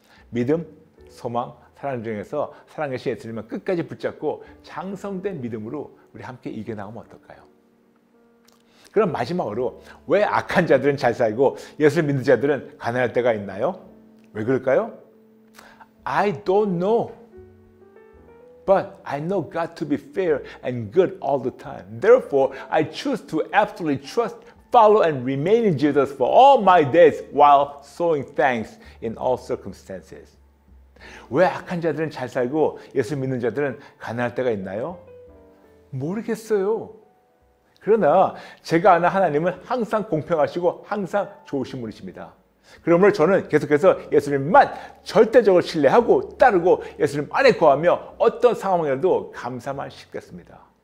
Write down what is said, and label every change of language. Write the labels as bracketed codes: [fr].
[ko] 믿음, 소망, 사랑 중에서 살아계신 예수님을 끝까지 붙잡고 장성된 믿음으로 우리 함께 이겨나가면 어떨까요? 그럼 마지막으로 왜 악한 자들은 잘 살고 예수를 믿는 자들은 가난할 때가 있나요? 왜 그럴까요? [en] I don't know. But I know God to be fair and good all the time. Therefore, I choose to absolutely trust, follow and remain in Jesus for all my days while showing thanks in all circumstances. [ko] 왜 악한 자들은 잘 살고 예수 믿는 자들은 가난할 때가 있나요? 모르겠어요. 그러나 제가 아는 하나님은 항상 공평하시고 항상 좋으신 분이십니다. 그러므로 저는 계속해서 예수님만 절대적으로 신뢰하고 따르고 예수님 안에 거하며 어떤 상황이라도 감사만 싶겠습니다.